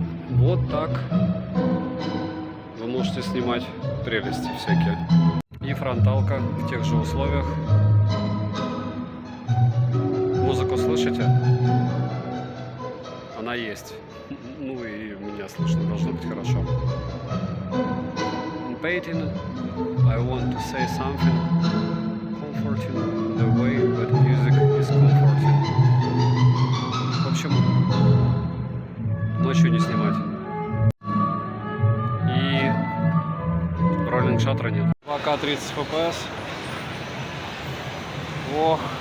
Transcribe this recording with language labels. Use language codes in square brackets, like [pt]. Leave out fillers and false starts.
[ru] Вот так вы можете снимать прелести всякие. И фронталка в тех же условиях. Музыку слышите? Она есть. Ну и меня слышно должно быть хорошо. [en] In painting, I want to say something comforting the way that music is comforting. [ru] В общем, ночью не снимать. И роллинг шаттера нет. 2К 30 FPS. Ох.